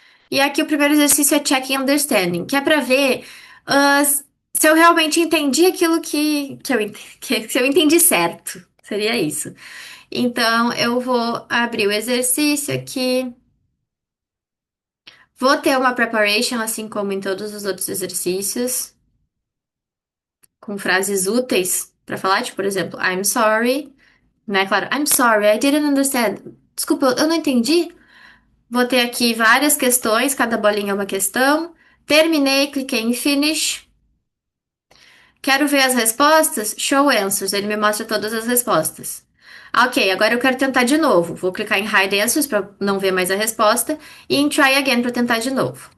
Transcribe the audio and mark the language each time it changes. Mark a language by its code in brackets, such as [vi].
[pt] E aqui o primeiro exercício é Checking Understanding, que é para ver se eu realmente entendi aquilo se eu entendi certo. Seria isso. Então, eu vou abrir o exercício aqui. Vou ter uma preparation, assim como em todos os outros exercícios, com frases úteis para falar, tipo, por exemplo, [en] I'm sorry, [pt] né? [en] Claro, I'm sorry, I didn't understand. [pt] Desculpa, eu não entendi. Vou ter aqui várias questões, cada bolinha é uma questão. Terminei, cliquei em Finish. Quero ver as respostas? Show Answers, ele me mostra todas as respostas. Ok, agora eu quero tentar de novo. Vou clicar em Hide Answers para não ver mais a resposta e em Try Again para tentar de novo.